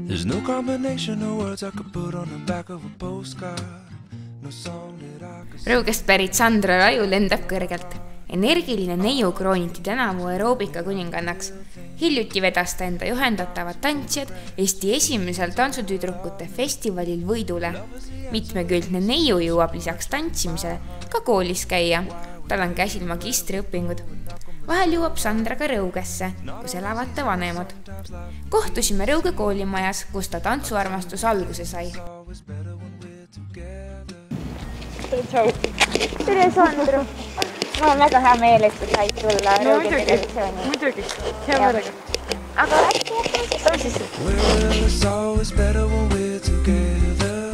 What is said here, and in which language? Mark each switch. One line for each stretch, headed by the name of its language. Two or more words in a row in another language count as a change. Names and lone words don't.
English: No combination of words I could put on the back of a postcard. No song that I could...
Estonian: Rõugest pärit Sandra Raju lendab kõrgelt. Energiline neiu krooniti tänavu aeroobika kuningannaks. Hiljuti vedas ta enda juhendatavad tantsijad Eesti esimesel tantsutüdrukute festivalil võidule. Mitmekülgne neiu jõuab lisaks tantsimisele ka koolis käia. Tal on käsil magistriõpingud. Vahel jõuab Sandra ka Rõugesse, kus elavad ta vanemad. Kohtusime Rõuge koolimajas, kus ta tantsuarmastus alguse sai. Tere, Sandra! Mul on väga hea meel, et sa said tulla Rõuge televisiooni. Muidugi, hea meelega. Aga äkki jätta sisse?
English: Well, it's always better when we're together.